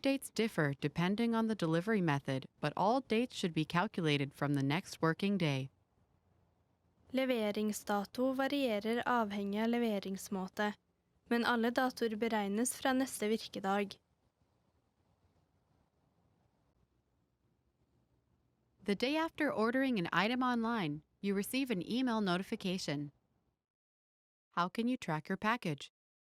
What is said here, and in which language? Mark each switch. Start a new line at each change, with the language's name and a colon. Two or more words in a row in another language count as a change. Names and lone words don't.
English: dates differ depending on the delivery method, but all dates should be calculated from the next working day.
Norwegian: Leveringsdato varierer avhengig av leveringsmåte, men alle datoer beregnes fra neste virkedag.
English: The day after ordering an item online, you receive an email notification. How can you track your package?